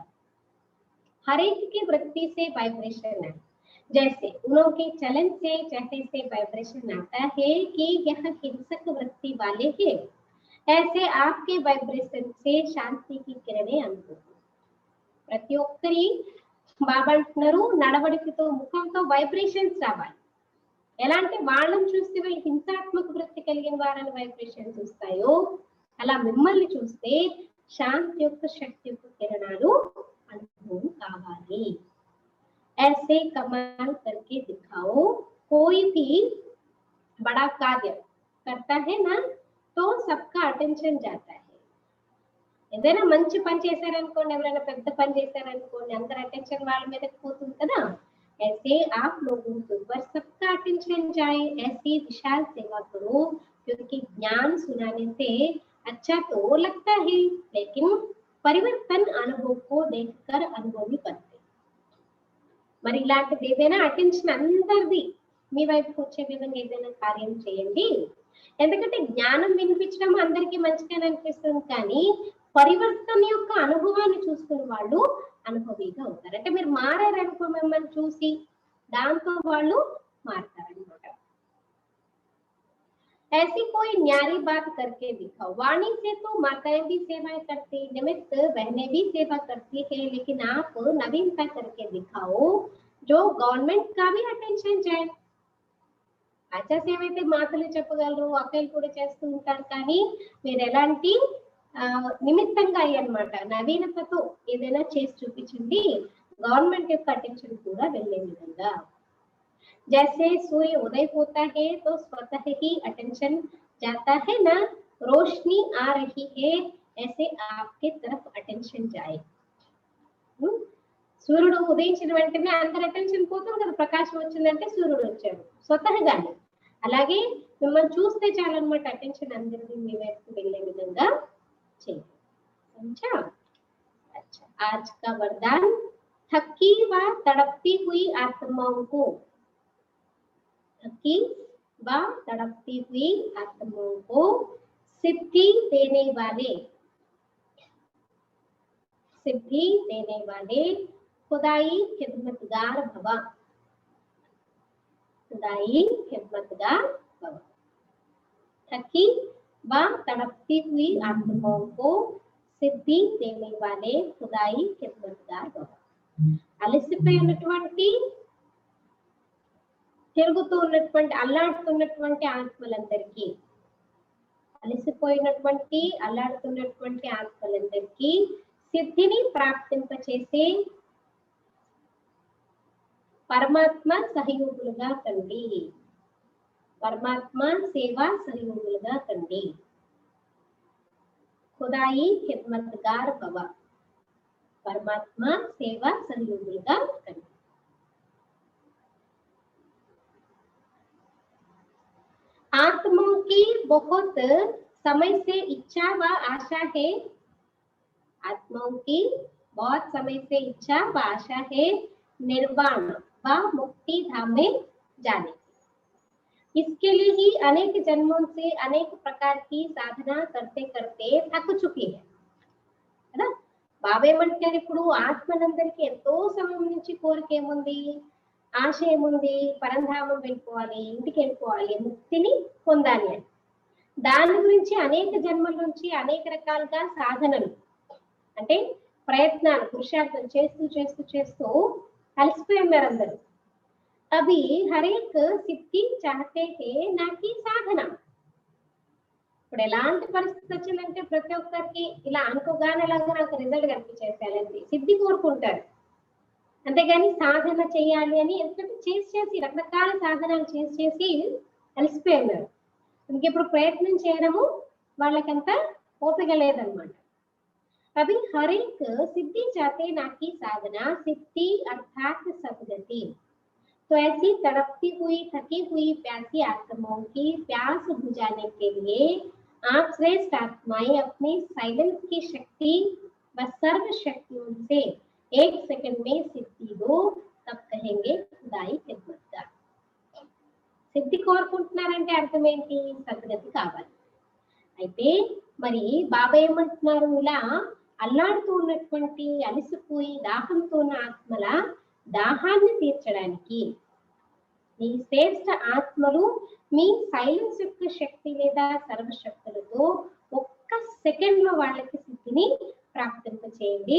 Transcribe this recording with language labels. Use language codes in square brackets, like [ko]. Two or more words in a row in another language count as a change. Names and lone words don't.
[hi] हर एक की वृत्ति से वाइब्रेशन है, जैसे उनके चलन से, चेहरे से वाइब्रेशन आता है कि यह हिंसक वृत्ति वाले हैं, ऐसे आपके वाइब्रेशन से शांति की किरणें अनुभव. [te] ప్రతి ఒక్కరి బాబా అంటున్నారు నడవడికతో, ముఖంతో వైబ్రేషన్స్ రావాలి. ఎలా అంటే వాళ్ళని చూస్తే వీళ్ళు హింసాత్మక వృత్తి కలిగిన వారని వైబ్రేషన్స్ వస్తాయో, అలా మిమ్మల్ని చూస్తే శాంతి యొక్క శక్తి యొక్క కిరణాలు [hi] अनुभव कावाली. ऐसे कमाल करके दिखाओ. कोई भी बड़ा कार्य करता है ना तो सबका अटेंशन जाता है. [te] ఏదైనా మంచి పని చేశారనుకోండి, ఎవరైనా పెద్ద పని చేశారనుకోండి, అందరి అటెన్షన్ వాళ్ళ మీదకి పోతుంది కదా. [hi] ऐसे आप लोगों के ऊपर सबका अटेंशन जाए, ऐसी विशाल सेवा करो, क्योंकि ज्ञान सुनाने से अच्छा तो लगता है, लेकिन परिवर्तन अनुभव को देखकर अनुभवी पड़ते. [te] మరి ఇలాంటిది ఏదైనా అటెన్షన్ అందరిది మీ వైపుకి వచ్చే విధంగా ఏదైనా కార్యం చేయండి. ఎందుకంటే జ్ఞానం వినిపించడం అందరికీ మంచిగానే అనిపిస్తుంది, కానీ పరివర్తన యొక్క అనుభవాన్ని చూసుకునే వాళ్ళు అనుభవిగా అవుతారు. అంటే మీరు మారారనుకో, మిమ్మల్ని చూసి దాంతో వాళ్ళు మారతారనమాట. [hi] ऐसी कोई न्यारी बात करके दिखाओ. वाणी से तो माताएं भी सेवाएं करती, निमित्त बहनें भी सेवा करती है, लेकिन आप नवीनता करके दिखाओ जो गवर्नमेंट का भी अटेंशन जाए. [te] ఆచాసేవ అయితే మాటలు చెప్పగలరు, అక్కలు కూడా చేస్తూ ఉంటారు, కానీ మీరు ఎలాంటి నిమిత్తంగా అయ్యనమాట నవీనతతో ఏదైనా చేసి చూపించండి, గవర్నమెంట్ యొక్క అటెన్షన్ కూడా వెళ్ళే విధంగా. [hi] जैसे सूर्य उदय होता है तो स्वतः ही अटेंशन जाता है ना, रोशनी आ रही है ऐसे आपके तरफ अटेंशन जाए. [te] సూర్యుడు ఉదయించిన వెంటనే అందరి అటెన్షన్ పోతుంది కదా, ప్రకాశం వచ్చిందంటే సూర్యుడు వచ్చాడు స్వతహగానే. అలాగే మిమ్మల్ని చూస్తే చాలన్నమాట అటెన్షన్ అందరిది మీ వైపు వెళ్ళే విధంగా చేయండి. [hi] समझा? अच्छा, आज का वरदान, थकी व तड़पती हुई आत्माओं को, थकी व तड़पती हुई आत्माओं को सिद्धि देने वाले खुदाई खिदमतगार भवा. खुदाई खिदमतगार भवा. थकी व तड़पती हुई आत्माओं को सिद्धि देने वाले खुदाई खिदमतगार भवा. [te] అలసిపోయినటువంటి తిరుగుతూ ఉన్నటువంటి అల్లాడుతున్నటువంటి ఆత్మలందరికీ, అలసిపోయినటువంటి అల్లాడుతున్నటువంటి ఆత్మలందరికీ సిద్ధిని ప్రాప్తింపచేసే పరమాత్మ సహయోగులుగా కండి, పరమాత్మ సేవా సహయోగులుగా కండి. [hi] खुदाई खिदमतगार भव, [te] పరమాత్మ సేవా సహయోగులుగా కండి. [hi] आत्माओं की बहुत समय से इच्छा व आशा है, आत्माओं की बहुत समय से इच्छा व आशा है निर्वाण व मुक्ति धाम में जाने की. इसके लिए ही अनेक जन्मों से अनेक प्रकार की साधना करते करते थक चुकी है ना. [te] బాబా ఏమంటారు, ఇప్పుడు ఆత్మలందరికీ ఎంతో సమయం నుంచి కోరిక ఏముంది, ఆశ ఏముంది, పరంధామం వెళ్ళిపోవాలి, ఇంటికి వెళ్ళిపోవాలి, ముక్తిని పొందాలి అని. దాని గురించి అనేక జన్మల నుంచి అనేక రకాలుగా సాధనలు అంటే ప్రయత్నాలు పురుషార్థం చేస్తూ చేస్తూ చేస్తూ అలసిపోయి ఉన్నారు అందరూ. [hi] अभी हरेक सिद्धि चाहते हैं न कि साधन. [te] ఇప్పుడు ఎలాంటి పరిస్థితి వచ్చిందంటే ప్రతి ఒక్కరికి ఇలా అనుకోగానే అలాగా నాకు రిజల్ట్ కనిపించేసేయాలంటే సిద్ధి కోరుకుంటారు, అంతేగాని సాధన చేయాలి అని ఎందుకంటే చేసి రకరకాల సాధనాలు చేసి అలసిపోయి ఉన్నారు. ఇంకెప్పుడు ప్రయత్నం చేయడము వాళ్ళకంత ఓపిక లేదనమాట. [hi] अभी हरेक सिद्धि चाहते न कि साधन सिद्धि अर्थात सद्गति. तो ऐसी तड़पती हुई थकी हुई प्यासी आत्माओं की प्यास बुझाने के लिए आप श्रेष्ठ आत्माएं अपनी साइलेंस की शक्ति व सर्व शक्तियों से एक सेकंड में सिद्धि दो, तब कहेंगे खुदाई खिदमतगार. [te] సిద్ధి కోరుకుంటున్నారంటే అర్థం ఏంటి, సద్గతి కావాలి. అయితే మరి బాబా ఏమంటున్నారు, ఇలా అల్లాడుతూ ఉన్నటువంటి అలసిపోయి దాహంతో ఉన్న ఆత్మల దాహాన్ని తీర్చడానికి మీ శ్రేష్ఠ ఆత్మలు మీ సైలెన్స్ యొక్క శక్తి లేదా సర్వశక్తులతో ఒక్క సెకండ్ లో వాళ్ళకి సిద్ధిని ప్రాప్తింప చేయండి.